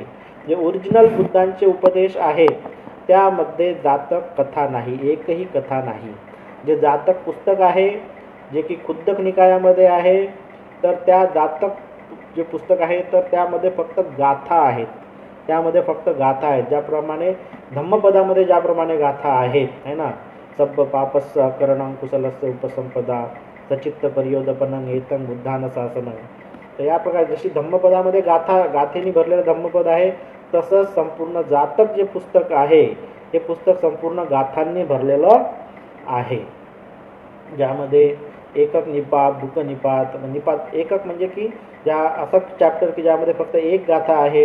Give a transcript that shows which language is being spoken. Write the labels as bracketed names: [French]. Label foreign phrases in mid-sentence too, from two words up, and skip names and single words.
[Marathi] जे ओरिजिनल बुद्धांचे उपदेश आहेत त्यामध्ये जातक कथा नाही, एकही कथा नाही. जे जातक पुस्तक आहे जे की खुद्दक निकायामध्ये आहे, तर त्या जातक जे पुस्तक आहे तर त्यामध्ये फक्त गाथा आहेत, ज्याप्रमाणे धम्मपदामध्ये ज्याप्रमाणे गाथा आहेत, [Hindi] है ना. [Pali] सब्ब पापस्य अकरणं कुशलस्य उपसंपदा सचित्त परियोदपनं एतं बुद्धान शासनं. [Marathi] तर या प्रकारे जशी धम्मपदामध्ये गाथेनी भरलेलं धम्मपद आहे, तसंच संपूर्ण जातक जे पुस्तक आहे हे पुस्तक संपूर्ण गाथांनी भरलेलं आहे, ज्यामध्ये एकक निपात, दुःख निपात एकक म्हणजे की ज्या असं चॅप्टर की ज्यामध्ये फक्त एक गाथा आहे.